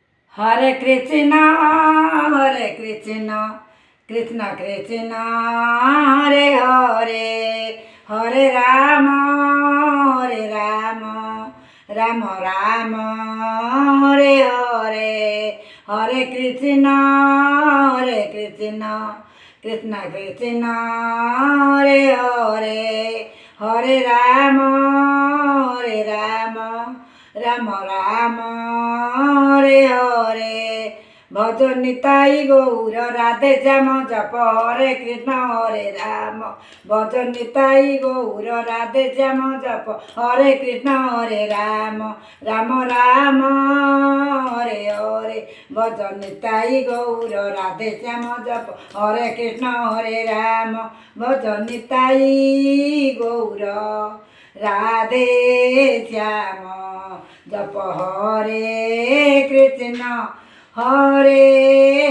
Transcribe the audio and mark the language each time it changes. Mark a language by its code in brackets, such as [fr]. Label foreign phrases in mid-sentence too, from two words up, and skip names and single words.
[sa] Hare Krishna, Hare Krishna, Krishna Krishna, Hare Hare, Hare Rama, Hare Rama, Rama Rama, Hare Hare, Hare Krishna, Hare Krishna, Krishna Krishna, Hare Hare, Hare Rama, Hare Rama, Rama Rama, Hare Hare, [bn] ভজন নিতাই গৌর রাধে শ্যাম জপ হরে কৃষ্ণ হরে রাম, ভজন নিতাই গৌর রাধে শ্যাম জপ হরে কৃষ্ণ হরে রাম, রাম রাম হরে হরে, ভজন নিতাই গৌর রাধে শ্যাম জপ হরে কৃষ্ণ হরে রাম, ভজন নিতাই গৌর রাধে শ্যাম জপ হরে কৃষ্ণ হরে